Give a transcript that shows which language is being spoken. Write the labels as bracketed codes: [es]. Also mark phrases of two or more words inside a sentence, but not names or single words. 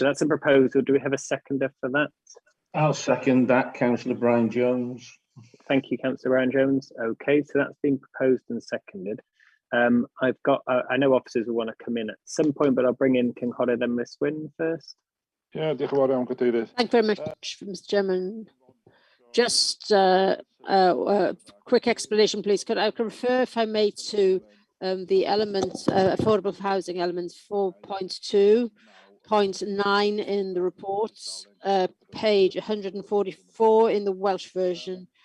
[en] so that's a proposal. Do we have a seconder for that? I'll second that, Councillor Brian Jones. Thank you, Councillor Brian Jones. Okay, so that's been proposed and seconded. I've got, I know officers will want to come in at some point, but I'll bring in Cynghorau then Miss Wynne first. Yeah, [cy] diolch yn fawr iawn, Cadeirydd. [en] Thank you very much, Mr. Chairman. Just quick explanation, please. Could I refer, if I may, to the elements, affordable housing elements 4.2.9 in the reports, page 144 in the Welsh version.